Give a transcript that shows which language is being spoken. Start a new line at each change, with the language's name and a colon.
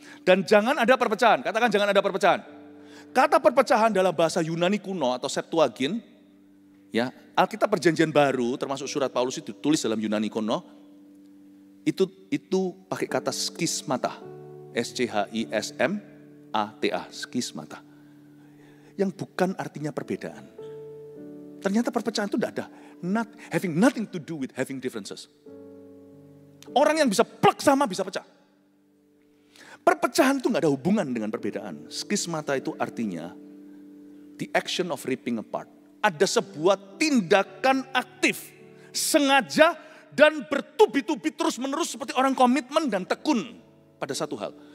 Indonesian: Dan jangan ada perpecahan, katakan jangan ada perpecahan. Kata perpecahan dalam bahasa Yunani kuno atau Septuagint, ya, Alkitab Perjanjian Baru termasuk surat Paulus itu tulis dalam Yunani kuno, itu pakai kata skismata, SCHISM, ATA, skismata. Yang bukan artinya perbedaan. Ternyata perpecahan itu tidak ada.
English: Having nothing to do with having differences.
Indonesian: Orang yang bisa plek sama bisa pecah. Perpecahan itu tidak ada hubungan dengan perbedaan. Skismata itu artinya
English: the action of ripping apart.
Indonesian: Ada sebuah tindakan aktif, sengaja dan bertubi-tubi terus menerus seperti orang komitmen dan tekun pada satu hal.